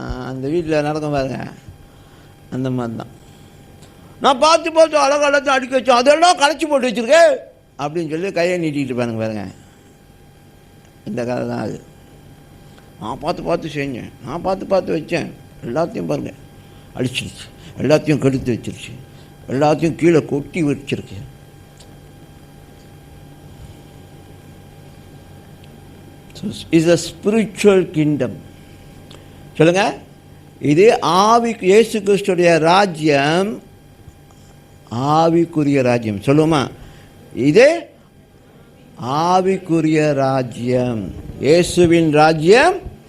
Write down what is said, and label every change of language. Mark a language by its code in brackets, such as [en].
[ta] அந்த வீட்டில் நடக்கும் பாருங்க, அந்த மாதிரி தான். நான் பார்த்து பார்த்து அழகாலத்தையும் அடிக்க வச்சோம், அதெல்லாம் களைச்சி போட்டு வச்சுருக்கேன் அப்படின்னு சொல்லி கையை நீட்டிகிட்டு பாருங்க. இந்த கதை தான் அது. நான் பார்த்து பார்த்து செஞ்சேன், நான் பார்த்து பார்த்து வச்சேன், எல்லாத்தையும் பாருங்கள் அடிச்சிருச்சு, எல்லாத்தையும் கெடுத்து வச்சிருச்சு, எல்லாத்தையும் கீழே கொட்டி வச்சிருக்கு. [en] Is a spiritual kingdom. [ta] சொல்லுங்க, இது இயேசு கிறிஸ்துடைய ராஜ்யம், ஆவிக்குரிய ராஜ்யம். சொல்லுமா? இது ஆவிக்குரிய ராஜ்யம், இயேசுவின் ராஜ்யம்.